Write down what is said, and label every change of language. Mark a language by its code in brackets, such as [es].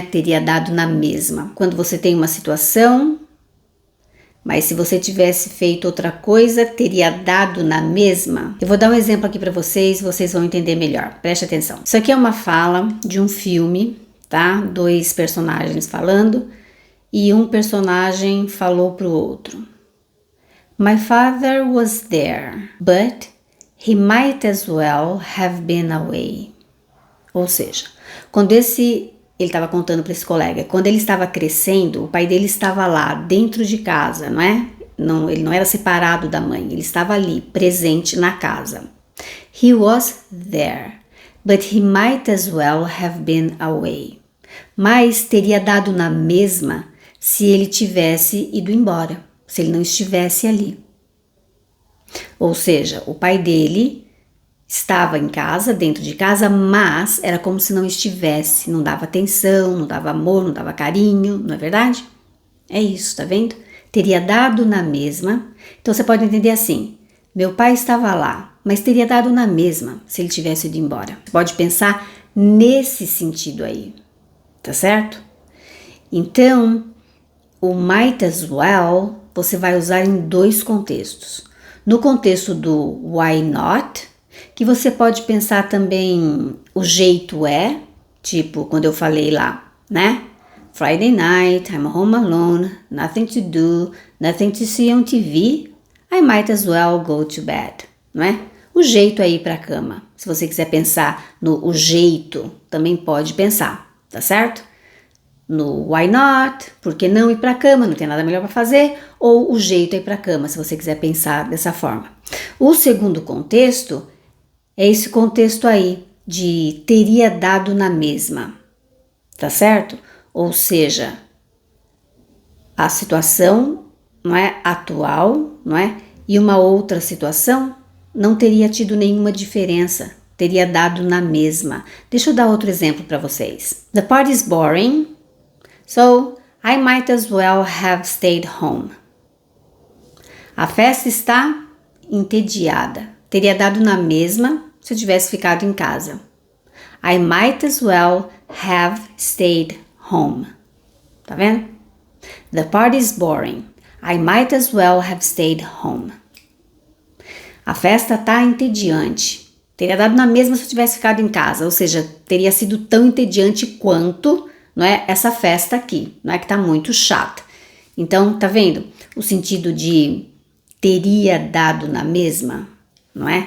[pt] Teria dado na mesma. Quando você tem uma situação, mas se você tivesse feito outra coisa, teria dado na mesma. Eu vou dar um exemplo aqui para vocês vão entender melhor. Preste atenção. Isso aqui é uma fala de um filme tá? 2 personagens falando e um personagem falou pro outro. [en] My father was there, but he might as well have been away. [pt] Ou seja, quando ele estava contando para esse colega, quando ele estava crescendo, o pai dele estava lá, dentro de casa, não é? Não, ele não era separado da mãe, ele estava ali, presente na casa. [en] He was there, but he might as well have been away. [pt] Mas teria dado na mesma se ele tivesse ido embora, se ele não estivesse ali. Ou seja, o pai dele estava em casa, dentro de casa, mas era como se não estivesse, não dava atenção, não dava amor, não dava carinho, não é verdade? É isso, tá vendo? Teria dado na mesma. Então você pode entender assim: meu pai estava lá, mas teria dado na mesma se ele tivesse ido embora. Você pode pensar nesse sentido aí, tá certo? Então, o might as well você vai usar em 2 contextos. No contexto do why not, que você pode pensar também o jeito é, tipo quando eu falei lá, né? [en] Friday night, I'm home alone, nothing to do, nothing to see on TV, I might as well go to bed, [pt] não é? O jeito é ir para a cama. Se você quiser pensar no o jeito, também pode pensar, tá certo? No why not, por que não ir para a cama, não tem nada melhor para fazer, ou o jeito é ir para a cama, se você quiser pensar dessa forma. O segundo contexto é esse contexto aí de teria dado na mesma, tá certo? Ou seja, a situação não é atual, não é? E uma outra situação não teria tido nenhuma diferença, teria dado na mesma. Deixa eu dar outro exemplo para vocês. [en] The party is boring, so I might as well have stayed home. [pt] A festa está entediada, teria dado na mesma se eu tivesse ficado em casa. [en] I might as well have stayed home. [pt] Tá vendo? [en] The party is boring. I might as well have stayed home. [pt] A festa tá entediante. Teria dado na mesma se eu tivesse ficado em casa, ou seja, teria sido tão entediante quanto, não é, essa festa aqui, não é que tá muito chata. Então, tá vendo? O sentido de teria dado na mesma, não é?